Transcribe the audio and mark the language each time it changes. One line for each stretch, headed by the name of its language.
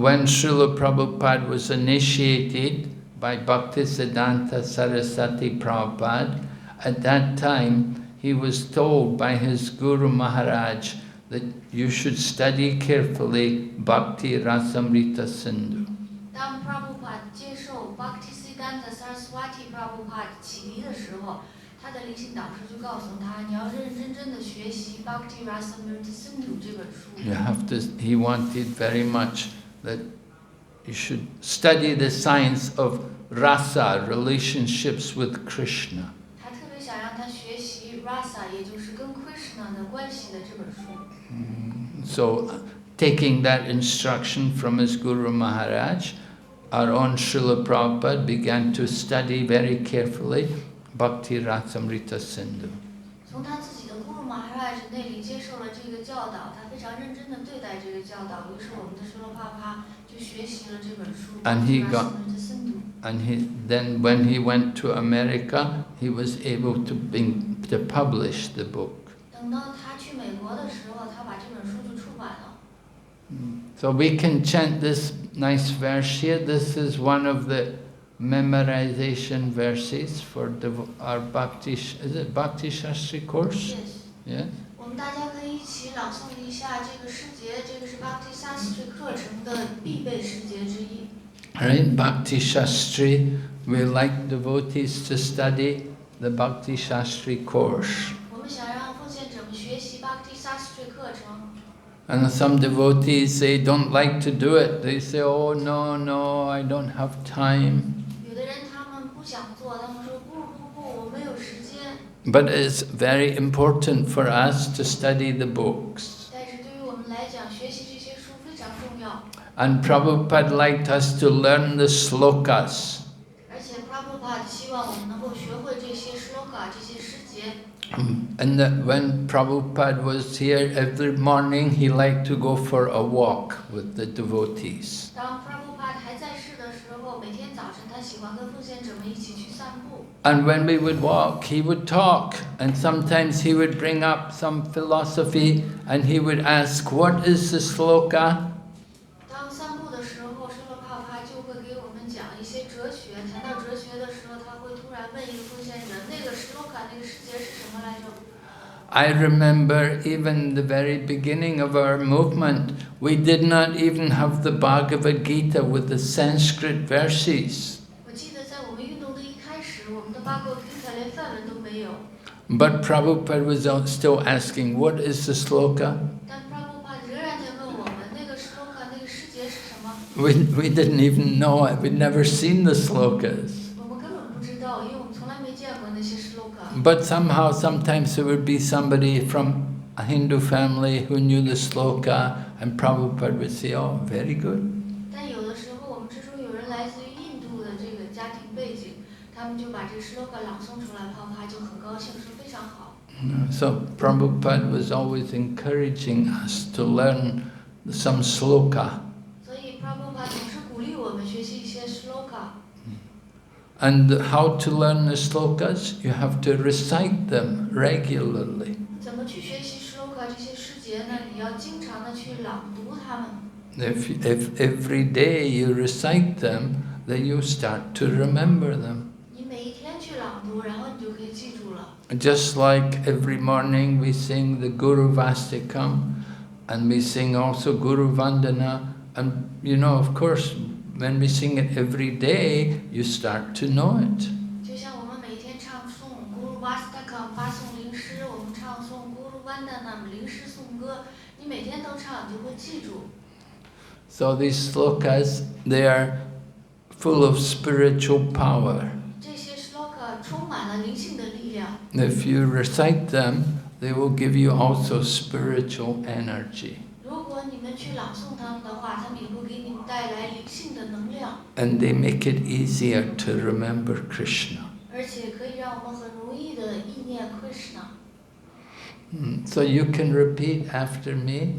English: When Srila Prabhupada was initiated by Bhaktisiddhanta Saraswati Prabhupada, at that time he was told by his Guru Maharaj that you should study carefully Bhakti Rasamrita Sindhu.
Chinese: 当 Prabhupada 接受 Bhaktisiddhanta Saraswati Prabhupada 启迪的时候，他的灵性导师就告诉他，你要认认真真的学习 Bhakti Rasamrita Sindhu 这本书。
English: You have to. He wanted very much that you should study the science of rasa, relationships with Krishna.
Chinese: 他特别想让他学习 Rasa， 也就是跟 Krishna 的关系的这本书。
English: So, taking that instruction from his Guru Maharaj, our own Srila Prabhupada began to study very carefully Bhakti Rasamrita Sindhu.
Chinese: 从他自己的 Guru Maharaj 那里接受了这个教导，他非常认真的对待这个教导。于是我们的 Srila Prabhupada 就学习了这本书
English: And he
Chinese: Bhakti
English: got-
Chinese: Rasamrita Sindhu。
English: And then when he went to America, he was able to publish the book.
Chinese: 等到他去美国的时候，他把这本书就出版了。
English: So we can chant this nice verse here. This is one of the memorization verses for our Bhakti, is it Bhakti Shastri course? Yes. Yeah.
Chinese: 我们大家可以一起朗诵一下这个诗节，这个是 Bhakti Shastri 课程的必备诗节之一。
English: Right, Bhakti Shastri, we like devotees to study the Bhakti Shastri course.
Chinese: 我们想让奉献者们学习 Bhakti Shastri 课程。
English: And some devotees, they don't like to do it. They say, oh no, I don't have time.
Chinese: 有的人他们不想做，他们说不，我没有时间。
English: But it's very important for us to study the books.
Chinese: 但是对于我们来讲，学习这些书非常重要。
English: And Prabhupada liked us to learn the slokas.
Chinese: 而且 Prabhupada 希望我们能够学会这些 shloka 这些诗节。
English: And that when Prabhupada was here every morning, he liked to go for a walk with the devotees.
Chinese: 当 Prabhupada 还在世的时候，每天早晨他喜欢跟奉献者们一起去散步。
English: And when we would walk, he would talk. And sometimes he would bring up some philosophy and he would ask, what is the sloka?
Chinese: 当散步的时候，Srila Prabhupada 就会给我们讲一些哲学。谈到哲学的时候，他会突然问一个奉献者，那个 shloka 那个诗节是什么来着？
English: I remember even the very beginning of our movement, we did not even have the Bhagavad Gita with the Sanskrit verses.
Chinese: 我记得在我们运动的一开始，我们的 Bhagavad Gita 连梵文都没有。
English: But Prabhupada was still asking, what is the sloka?
Chinese: 但 Prabhupada 仍然在问我们，那个 shloka 那个诗节是什么？
English: We didn't even know it. We'd never seen the slokas.
Chinese: 我们根本不知道，因为我们从来没见过那些 shloka。
English: But somehow, sometimes there would be somebody from a Hindu family who knew the sloka, and Prabhupada would say, oh, very good.
Chinese: 但有的时候，我们之中有人来自于印度的这个家庭背景，他们就把这个 shloka 朗诵出来，Prabhupada就很高兴，说非常好。
English: So Prabhupada was always encouraging us to learn some sloka.
Chinese: 所以 Prabhupada 总是鼓励我们学习一些 shloka。
English: And how to learn the slokas? You have to recite them regularly.
Chinese: 怎么去学习 shloka 这些诗节呢？你要经常的去朗读它们。
English: If every day you recite them, then you start to remember them.
Chinese: 你每一天去朗读，然后你就可以记住了。
English: Just like every morning we sing the Guru Vastikam, and we sing also Guru Vandana, and of course, when we sing it every day, you start to know it.
Chinese: 就像我们每天唱诵 Guru Vastakam 发诵灵诗，我们唱诵 Guru Vandanam 灵诗颂歌，你每天都唱，你就会记住。
English: So these slokas, they are full of spiritual power.
Chinese: 这些 shloka 充满了灵性的力量。
English: If you recite them, they will give you also spiritual energy.
Chinese: 如果你们去朗诵它们的话，它们也会给你们带来灵性的能量，
English: And they make it easier to remember Krishna.
Chinese: 而且可以让我们很容易的意念 Krishna。
English: So you can repeat after me